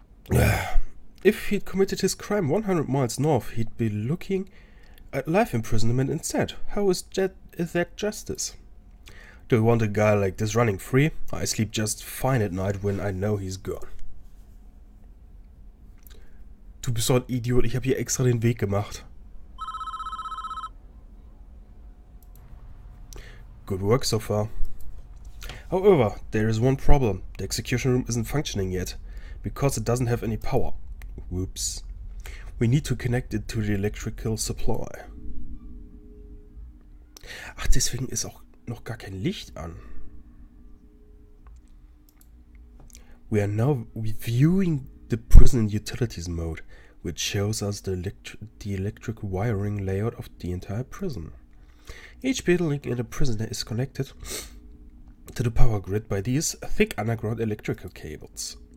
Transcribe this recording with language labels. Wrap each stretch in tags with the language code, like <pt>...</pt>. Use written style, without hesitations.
<en>If he'd committed his crime 100 miles north, he'd be looking at life imprisonment instead. How is that justice? Do you want a guy like this running free? I sleep just fine at night when I know he's gone.</en> <de>Du bist doch ein Idiot, ich habe hier extra den Weg gemacht.</de> <en>Good work so far. However, there is one problem. The execution room isn't functioning yet, because it doesn't have any power. Whoops. We need to connect it to the electrical supply.</en> <de>Ach, deswegen ist auch noch gar kein Licht an.</de> <en>We are now reviewing the prison utilities mode, which shows us the electric wiring layout of the entire prison. Each building in the prison is connected to the power grid by these thick underground electrical cables.</en>